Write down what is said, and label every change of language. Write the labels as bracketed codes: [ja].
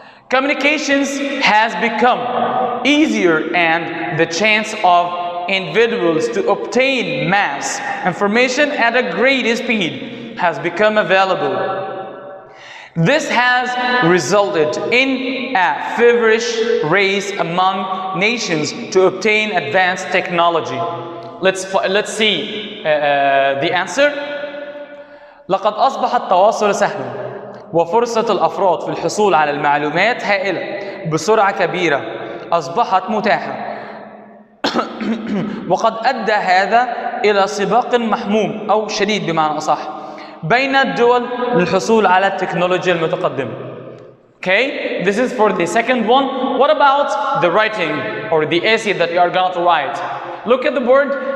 [en] Communications has become easier, and the chance of individuals to obtain mass information at a great speed has become available. This has resulted in a feverish race among nations to obtain advanced technology. Let's see the answer. [ar] لقد أصبح التواصل سهلا، وفرصة الأفراد في الحصول على المعلومات هائلة بسرعة كبيرة أصبحت متاحة. وقد أدى هذا إلى سباق محموم أو شديد بمعنى أصح بين الدول للحصول على التكنولوجيا المتقدمة. [en] Okay, this is for the second one. What about the writing or the essay that you are going to write? Look at the board.